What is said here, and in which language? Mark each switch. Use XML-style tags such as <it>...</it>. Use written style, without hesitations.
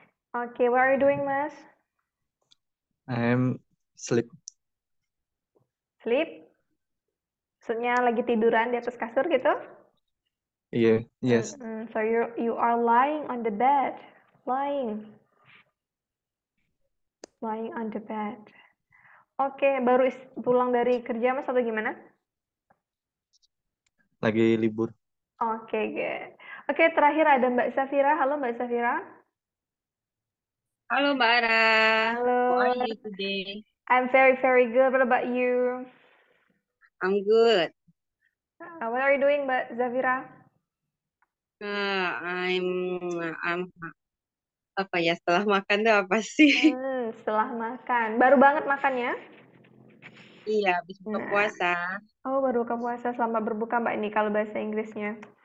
<en>Okay, what are you doing, Mas? I'm sleep.</en> <id>Sleep? Maksudnya lagi tiduran di atas kasur gitu?</id> <en>Yeah, yes. So you are lying on the bed. Lying on the bed.</en> <id>Oke, baru pulang dari kerja, Mas, atau gimana? Lagi libur. Oke, good. Oke, terakhir ada Mbak Safira. Halo, Mbak Safira. Halo Mbak Ara, Halo.</id> <en>how are you today? I'm very, very good. What about you? I'm good. What are you doing, Mbak Zafira?</en> <id>I'm apa ya setelah makan tuh apa sih? Setelah makan. Baru banget makannya? Iya, habis buka Nah. puasa. Oh, baru buka puasa. Selamat berbuka, Mbak, ini kalau bahasa Inggrisnya.</id>